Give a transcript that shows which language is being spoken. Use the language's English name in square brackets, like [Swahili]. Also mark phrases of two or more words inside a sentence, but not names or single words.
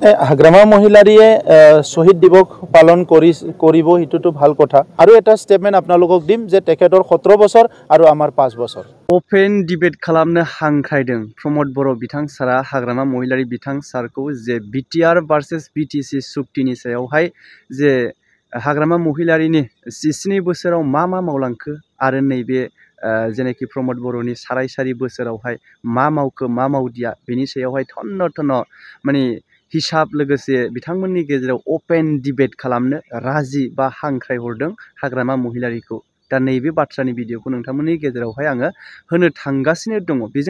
[Assamese] হাগ্ৰামা মহিলাৰীয়ে শহীদ দিৱস পালন কৰিব হিতুটো ভাল কথা আৰু এটা স্টেটমেন্ট আপোনালোকক দিম যে তেখেতৰ 17 বছৰ আৰু আমাৰ 5 বছৰ [English] open debate [Bodo] खालामनो हांख्रायदों प्रमोद बर' बिथां सारा हाग्रामा महिलारी बिथां सारखौ जे बिटिआर भार्सेस बिटिसि सुक्तिनि सायावहाय जे हाग्रामा महिलारीनि 7 बोसोराव मा मावलांखो आरो नैबे जेनेखि प्रमोद बर'नि साराय बोसोरावहाय मा मावखो मा मावदिया बेनि सायावहाय थन्न माने हिसाब लोगोसे बिथांमोननि गेजेराव [English] open debate [Bodo] खालामनो राजि बा हांख्राय हरदों हाग्रामा महिलारीखौ दा नैबे बाथ्रानि भिडिअखौ नोंथांमोननि गेजेरावहाय आङो होनो थांगासिनो दङ बेजों